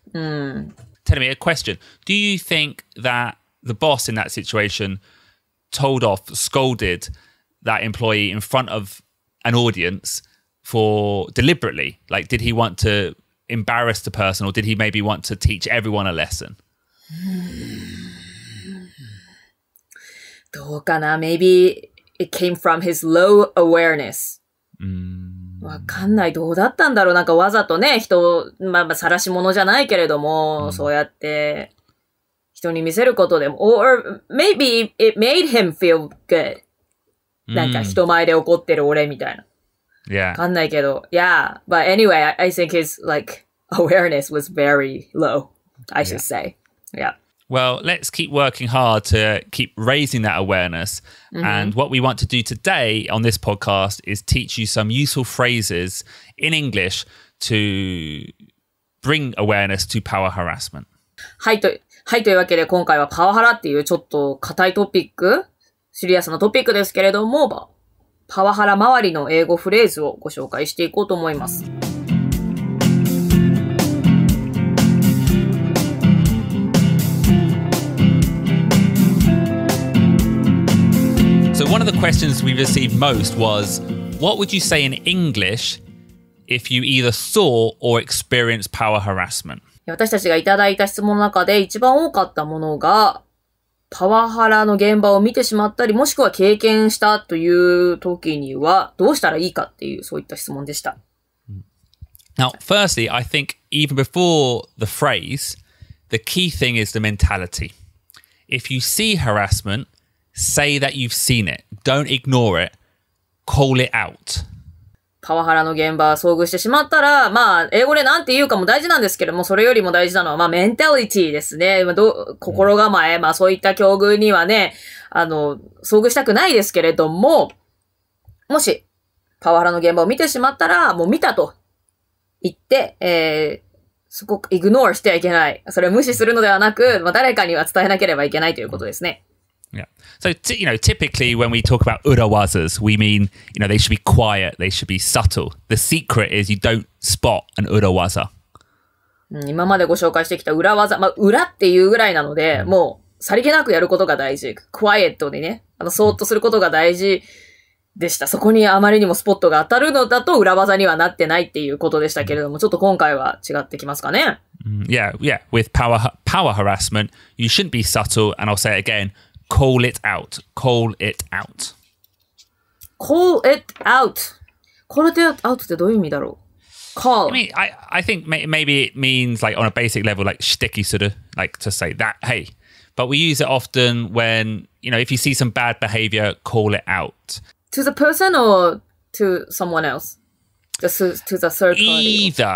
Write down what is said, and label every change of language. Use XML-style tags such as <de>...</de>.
<en>Tell me a question. Do you think that the boss in that situation scolded that employee in front of an audience for deliberately? Like, did he want to embarrass the person or did he maybe want to teach everyone a lesson?</en> <ja>どうかな</ja> <en>Maybe it came from his low awareness.</en> <ja>わかんない。どうだったんだろう。なんかわざとね、晒し者じゃないけれども、そうやって、人に見せることでも、</ja> <en>or maybe it made him feel good.</en> <ja>なんか人前で怒ってる俺みたいな。わかんないけど。Yeah.</ja> <en>But anyway, I think his, like, awareness was very low, I should say. Yeah. Well, let's keep working hard to keep raising that awareness. And what we want to do today on this podcast is teach you some useful phrases in English to bring awareness to power harassment.</en> <ja>はい、というわけで今回はパワハラっていうちょっと硬いトピック、シリアスなトピックですけれども、パワハラ周りの英語フレーズをご紹介していこうと思います。</ja> <en>So one of the questions we received most was, what would you say in English if you either saw or experienced power harassment?</en> <ja>私たちがいただいた質問の中で一番多かったものが、パワハラの現場を見てしまったり、もしくは経験したという時にはどうしたらいいかっていう、そういった質問でした。</ja> <en>Now, firstly, I think even before the phrase, the key thing is the mentality. If you see harassment, say that you've seen it. Don't ignore it. Call it out.</en> <ja>パワハラの現場遭遇してしまったら、英語でなんて言うかも大事なんですけども、それよりも大事なのは、メンタリティですね。心構え、そういった境遇にはね、遭遇したくないですけれども、もし、パワハラの現場を見てしまったら、もう見たと言って、そこ、イグノーしてはいけない。それを無視するのではなく、誰かには伝えなければいけないということですね。</ja> <en>Yeah. So, typically when we talk about urawazas, we mean, they should be quiet, they should be subtle. The secret is you don't spot an urawaza.</en> <ja>今までご紹介してきた裏技、裏っていうぐらいなので、もう、さりげなくやることが大事。 quiet でね、そーっとすることが大事でした。そこにあまりにもスポットが当たるのだと裏技にはなってないっていうことでしたけれども、ちょっと今回は違ってきますかね。</ja> <en>Yeah. With power harassment, you shouldn't be subtle, and I'll say it again.Call it out. Call it out. Call it out. Call it out</en> <ja>ってどういう意味だろう ?Call.</ja> <en>I think maybe it means like on a basic level, like shticky sort of like to say that, hey. But we use it often when, if you see some bad behavior, call it out. To the person or to someone else? Just to the third party?</en>